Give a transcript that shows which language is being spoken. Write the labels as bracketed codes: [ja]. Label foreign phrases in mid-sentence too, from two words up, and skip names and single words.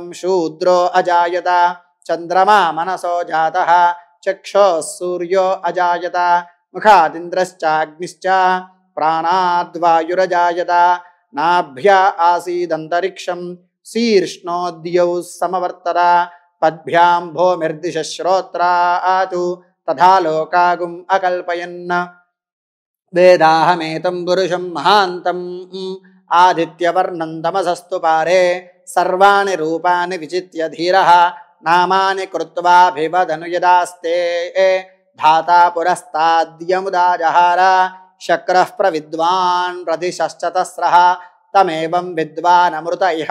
[sa] శూద్రో అజాయత చంద్రమా మనసో జాతః చక్షోః సూర్యో అజాయత ముఖాదింద్రశ్చాగ్నిశ్చ ప్రాణాద్వాయురజాయత నాభ్యా ఆసీదంతరిక్షం శీర్ష్ణోద్యౌ సమవర్తత పద్భ్యాం భూమిర్దిశ శ్రోత్రాతు తథా లోకాగుం అకల్పయన్ వేదాహమేతం పురుషం మహాంతం आदित्यवर्णं तमसस्तु पारे सर्वाणि रूपाणि विचित्य धीरः नामानि कृत्वाभिवदनु यदास्ते धाता पुरस्ताद्यमुदा जहार शक्रः प्रविद्वान् प्रदिशश्च तस्रः तमेवं विद्वान् अमृत इह